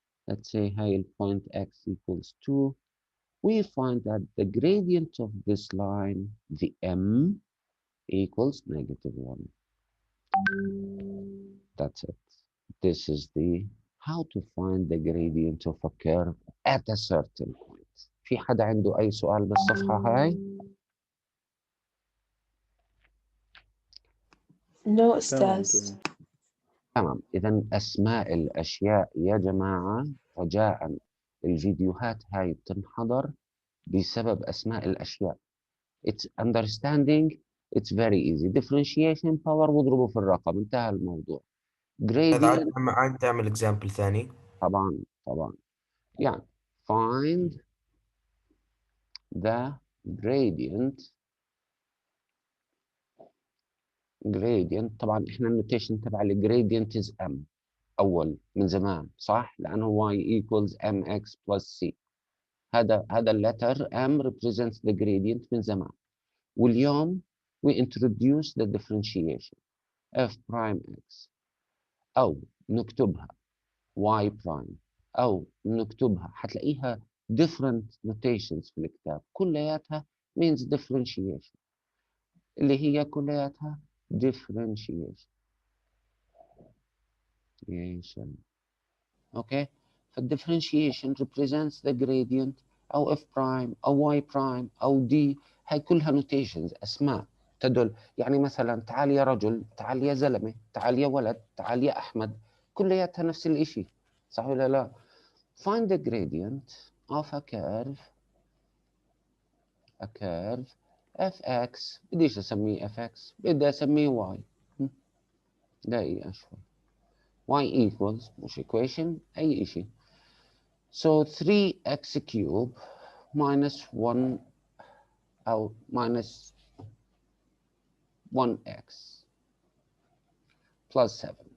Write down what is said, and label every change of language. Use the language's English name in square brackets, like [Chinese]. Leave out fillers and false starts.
[English] Let's say [Arabic] هاي [English] point x equals 2. We find that the gradient of this line, the m, equals negative 1. That's it. This is the how to find the gradient of a curve at a certain point. [Arabic] في حدا عنده أي سؤال بالصفحة هاي؟ [English] No أستاذ. [Arabic] تمام. إذا أسماء الأشياء يا جماعة رجاء، الفيديوهات هاي بتنحضر بسبب أسماء الأشياء. [English] It's understanding. It's very easy. Differentiation power [Arabic] واضربه في الرقم، انتهى الموضوع. [English] Gradient [Arabic] عاد تعمل اكزامبل ثاني. طبعا طبعا. يعني [English] find the gradient. [Arabic] طبعا احنا النوتيشن تبع الجريدينت [English] is m [Arabic] اول من زمان، صح؟ لانه [English] y equals mx plus c. [Arabic] هذا اللتر m [English] represents the gradient [Arabic] من زمان. واليوم [English] we introduce the differentiation f prime x، [Arabic] او نكتبها y prime، او نكتبها، حتلاقيها [English] different notations [Arabic] في الكتاب، كلياتها [English] means differentiation، [Arabic] اللي هي كلياتها differentiation. اوكي. فالديفرنشيشن [English] represents the gradient [Arabic] او f prime او y prime او d، هاي كلها نوتيشنز، اسماء تدل. يعني مثلا تعال يا رجل، تعال يا زلمه، تعال يا ولد، تعال يا احمد، كلياتها نفس الشيء، صح ولا لا؟ [English] find the gradient of a curve fx. [Arabic] بديش اسميه fx، بدي اسميه y. دقيقه شوي. [English] y equals [Arabic] مش equation اي شيء. [English] So 3x cube minus 1 [Arabic] أو [English] minus 1x plus 7.